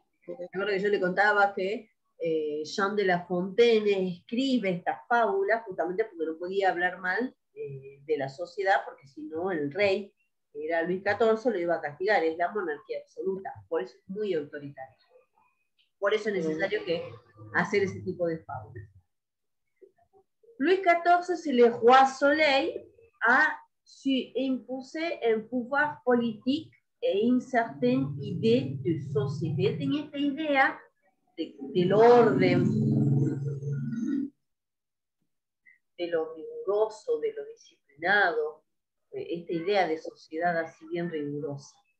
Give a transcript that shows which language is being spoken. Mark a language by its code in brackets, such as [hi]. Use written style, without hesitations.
[es] ¿Se acuerdan que yo le contaba que Jean de La Fontaine escribe esta fábula justamente porque no podía hablar mal de la sociedad, porque si no el rey, que era Luis XIV, lo iba a castigar? Es la monarquía absoluta, por eso es muy autoritaria. Por eso es necesario que hacer ese tipo de fábulas. [fr] Louis XIV, c'est le roi Soleil, a su imposer un pouvoir politique et une certaine idée de société. [es] Tenía esta idea del orden, de lo riguroso, de lo disciplinado, esta idea de sociedad así bien rigurosa.